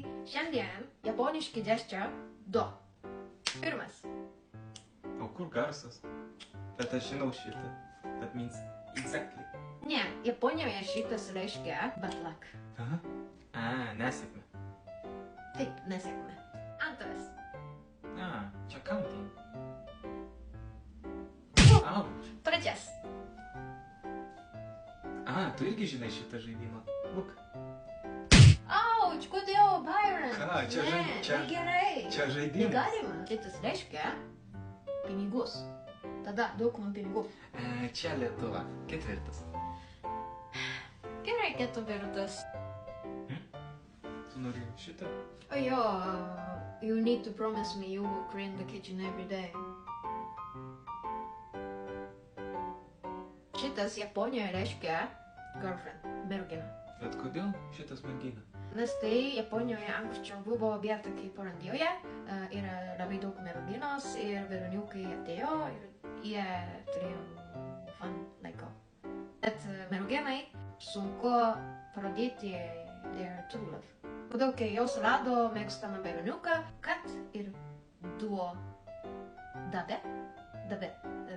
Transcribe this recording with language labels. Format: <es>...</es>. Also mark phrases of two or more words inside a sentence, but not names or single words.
<lt>Šiandien japoniški gesture 2. Pirmas. O kur garsas? Bet aš žinau šitą.</lt> <en>That means exactly.</en> <lt>Ne, Japonijoje šitas reiškia</lt> <en>bad luck.</en> <lt>Aha. Nesėkmė. Taip, nesėkmė. Antras. Čia</lt> <en>counting. Ouch.</en> <lt>Trečias. Tu irgi žinai šitą žaidimą.</lt> <en>Look.</en> <lt>Auč, kodėl, Byron? Ką, čia negerai. čia žaidimas. Negalima. Šitas reiškia pinigus. Tada daug man pinigų. Čia Lietuva. Ketvirtas. Gerai, ketvirtas. Tu nori šitą? Jo,</lt> <en>you need to promise me you will clean the kitchen every day.</en> <lt>Šitas Japonijoje reiškia girlfriend, mergina. Bet kodėl šitas mergina? Nes tai Japonijoje anksčiau buvo vieta kaip Olandijoje, yra labai daug merginos ir berniukai atėjo ir jie turėjo fun laiko. Bet merginai sunku pradėti</lt> <en>their true love.</en> <lt>Todėl, kai jos rado mėgstamą berniuką, kad ir duo davė</lt>